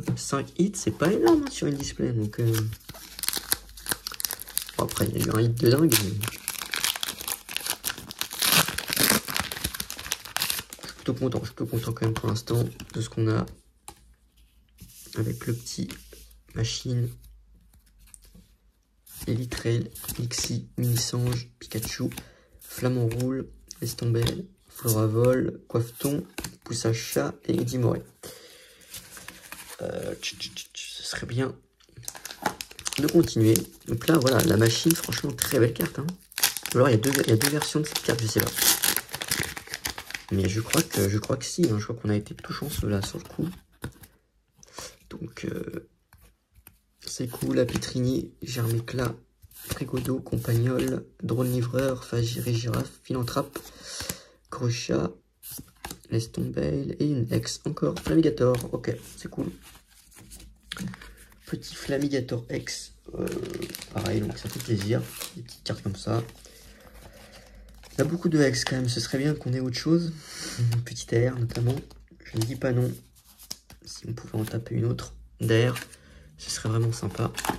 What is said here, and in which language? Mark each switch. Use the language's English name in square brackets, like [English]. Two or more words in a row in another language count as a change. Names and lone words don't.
[French] 5 hits, c'est pas énorme hein, sur une display. Donc bon, après, il y a eu un hit de dingue. Mais... je suis plutôt content quand même pour l'instant de ce qu'on a avec le petit machine, Elytrail, Lixie, Minisange, Pikachu, Flamant Roule, Estombelle, Floravol, Coiffeton, Poussacha et Edimoré. Ce serait bien de continuer. Donc là, voilà, la machine, franchement, très belle carte. Hein. Alors il y a deux versions de cette carte, je sais pas. Mais je crois que si, hein, je crois qu'on a été plutôt chanceux là sur le coup. Donc c'est cool, la Pétrini, Germécla, Frigodo, Compagnol, Drone Livreur, Fagiré, Girafe, Philanthrape, Crochat, Leston Bale et une ex encore, Flamigator, ok, c'est cool. Petit Flamigator ex, pareil, donc ça fait plaisir, des petites cartes comme ça. Il y a beaucoup de ex quand même, ce serait bien qu'on ait autre chose, une petite air notamment, je ne dis pas non, si on pouvait en taper une autre d'air, ce serait vraiment sympa.